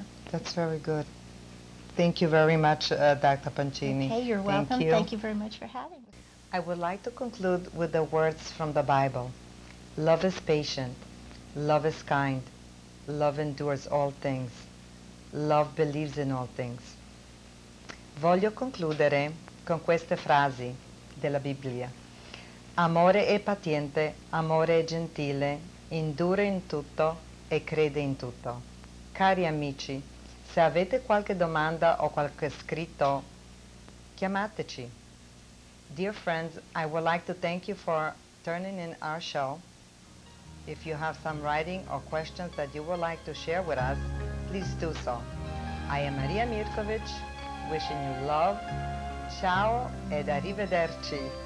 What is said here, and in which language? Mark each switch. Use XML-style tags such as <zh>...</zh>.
<en>That's very good. Thank you very much, Dr. Pancini. Okay, you're welcome. Thank you very much for having me. I would like to conclude with the words from the Bible. Love is patient. Love is kind. Love endures all things. Love believes in all things.</en> <it>Voglio concludere con queste frasi della Bibbia. Amore è paziente, amore è gentile, indura in tutto e crede in tutto. Cari amici, se avete qualche domanda o qualche scritto, chiamateci.</it> <en>Dear friends, I would like to thank you for turning in our show. If you have some writing or questions that you would like to share with us, please do so. I am Maria Mirkovich, wishing you love.</en> <it>Ciao ed arrivederci.</it>